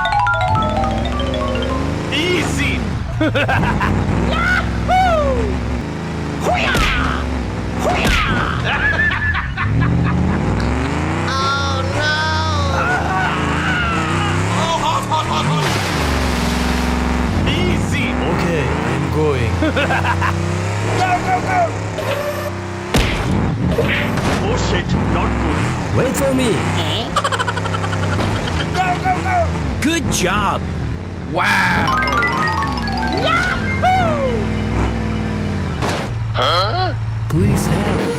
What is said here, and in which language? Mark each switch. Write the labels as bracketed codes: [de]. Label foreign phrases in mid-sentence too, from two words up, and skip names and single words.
[en] Easy. Oh no! Oh, hot, hot, hot, hot! Easy. Okay, I'm going. Go, go, go! Oh shit, not good. Wait Wait for me. Go, go, go! Good job. Wow. Please help.